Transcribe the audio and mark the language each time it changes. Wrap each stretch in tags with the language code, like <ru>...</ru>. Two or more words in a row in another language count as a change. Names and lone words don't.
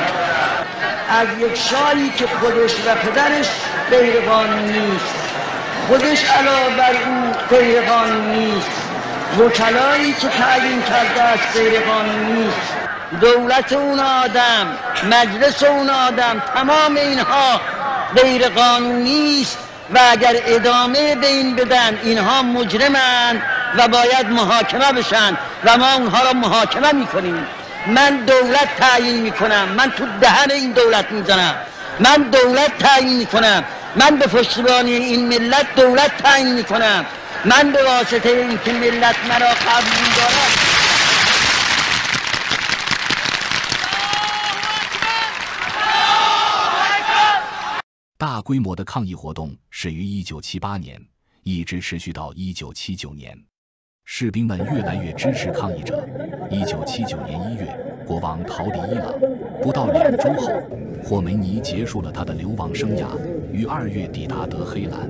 <fa>از یک شاهی که خودش و پدرش غیر قانونی است، خودش علاوه بر او غیر قانونی است، وکلایی که تعیین کرده است غیر قانونی است، دولت اون آدم، مجلس اون آدم، تمام اینها غیر قانونی است و اگر ادامه به این بدن اینها مجرمند و باید محاکمه بشن و ما اونها را محاکمه میکنیم. من دولت تعیین میکنم، من تو دهن این دولت میزنم، من دولت تعیین میکنم، من به پشتیبانی این ملت دولت تعیین میکنم، من به واسطه اینکه ملت مرا قبول دارد.</fa> <zh>大规模的抗议活动始于1978年，一直持续到1979年。士兵们越来越支持抗议者。1979年1月，国王逃离伊朗，不到2周后，霍梅尼结束了他的流亡生涯，于2月抵达德黑兰。</zh>